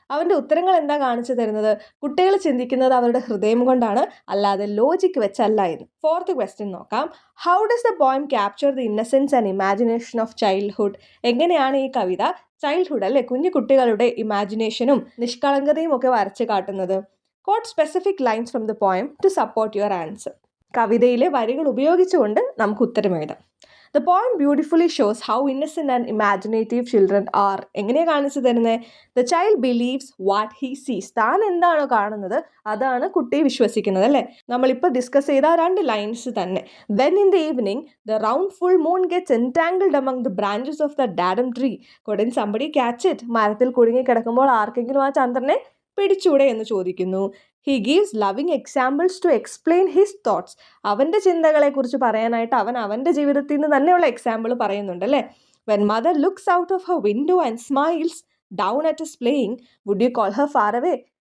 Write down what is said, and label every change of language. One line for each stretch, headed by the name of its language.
Malayalam: അവൻ്റെ ഉത്തരങ്ങൾ എന്താ കാണിച്ചു തരുന്നത്? കുട്ടികൾ ചിന്തിക്കുന്നത് അവരുടെ ഹൃദയം കൊണ്ടാണ്, അല്ലാതെ ലോജിക്ക് വെച്ചല്ല എന്ന്. ഫോർത്ത് ക്വസ്റ്റ്യൻ നോക്കാം.
English: How does the poem capture the innocence and imagination of childhood?
Malayalam: എങ്ങനെയാണ് ഈ കവിത ചൈൽഡ്ഹുഡ് അല്ലെ, കുഞ്ഞു കുട്ടികളുടെ ഇമാജിനേഷനും നിഷ്കളങ്കതയും ഒക്കെ വരച്ച് കാട്ടുന്നത്?
English: Quote specific lines from the poem to support your answer.
Malayalam: കവിതയിലെ വരികൾ ഉപയോഗിച്ചുകൊണ്ട് നമുക്ക് ഉത്തരം എഴുതാം.
English: The poem beautifully shows how innocent and imaginative children are.
Malayalam: എങ്ങനെയാണ് കാണിച്ചു തരുന്നത്?
English: The child believes what he sees.
Malayalam: താൻ എന്താണോ കാണുന്നത് അതാണ് കുട്ടി വിശ്വസിക്കുന്നത് അല്ലേ? നമ്മളിപ്പോൾ ഡിസ്കസ് ചെയ്ത 2 ലൈൻസ് തന്നെ.
English: When in the evening the round full moon gets entangled among the branches of the darum tree, couldn't somebody catch it?
Malayalam: മരത്തിൽ കുടുങ്ങി കിടക്കുമ്പോൾ ആർക്കെങ്കിലും ആ ചന്ദ്രനെ പിടിച്ചൂടെ എന്ന് ചോദിക്കുന്നു.
English: He gives loving examples to explain his thoughts.
Malayalam: അവൻ്റെ ചിന്തകളെക്കുറിച്ച് പറയാനായിട്ട് അവൻ അവൻ്റെ ജീവിതത്തിൽ നിന്ന് തന്നെയുള്ള എക്സാമ്പിൾ പറയുന്നുണ്ട് അല്ലേ?
English: When mother looks out of her window and smiles down at us playing, would you call her far away?